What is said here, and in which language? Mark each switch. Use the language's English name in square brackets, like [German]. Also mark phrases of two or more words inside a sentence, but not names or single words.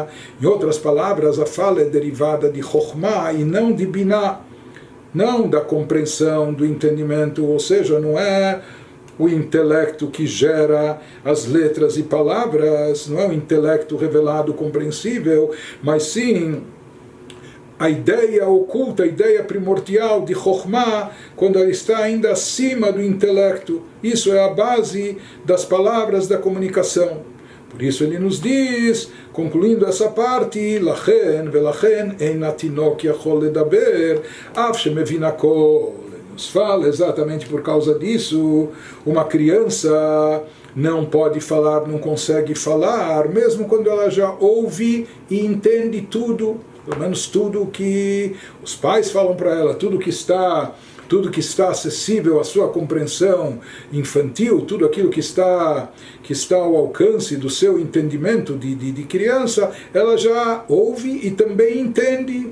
[Portuguese] Em outras palavras, a fala é derivada de Chokhmah e não de Binah, não da compreensão, do entendimento, ou seja, não é o intelecto que gera as letras e palavras, não é o intelecto revelado, compreensível, mas sim a ideia oculta, a ideia primordial de Chokhmah, quando ela está ainda acima do intelecto. Isso é a base das palavras da comunicação. Por isso ele nos diz, concluindo essa parte, [Hebrew] לכן ולכן אין תינוק יכול לדבר, אף שמבין הכל. [Portuguese] Nos fala exatamente por causa disso, uma criança não pode falar, não consegue falar, mesmo quando ela já ouve e entende tudo, pelo menos tudo que os pais falam para ela, tudo que está acessível à sua compreensão infantil, tudo aquilo que está ao alcance do seu entendimento de criança, ela já ouve e também entende.